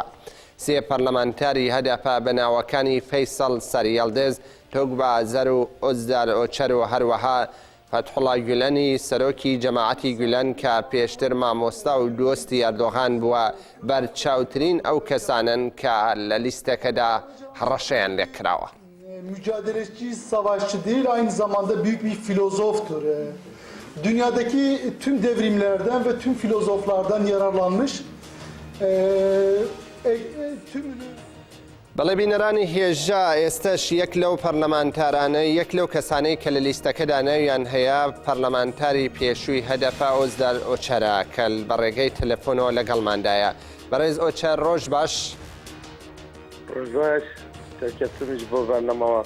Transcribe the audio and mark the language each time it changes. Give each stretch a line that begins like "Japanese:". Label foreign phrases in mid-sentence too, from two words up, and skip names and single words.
Central Kurdish: 3 پەرلەمانتاری هەدەپە بەناوەکانی فەیسەڵ سەریەڵدز، تۆگبازەر و ئۆزدار ئۆچەر و هەروەها فتحوڵا گولەنی سەرۆکی جەماعەتی گولەن کە پێشتر مامۆستا و دۆستی ئەردۆغان بووە بەرچاوترین ئەو کەسانن کە لە لیستەکەدا هەڕەشەیان لێکراوە.
Turkish: Mücadeleci, savaşçı değil, aynı zamanda büyük bir filozoftur. Dünyadaki tüm devrimlerden ve tüm filozoflardan yararlanmış. Tümünü
Central Kurdish: بەڵێ بینەرانی هێژە ئێستش یەک لەو پەرلەمانتارانە یەک لەو کەسانەی کە لە لیستەکەدا ناویان هەیە پەرلەمانتاری پێشووی هەدەپا ئۆزدار ئۆچەرە کە بەڕێگەی تەلەفۆنەوە لەگەڵماندایە. بەڕێز ئۆچەر ڕۆژ باش. ڕۆژ باش، تەکەتمیش بۆ بەرنەمەوە.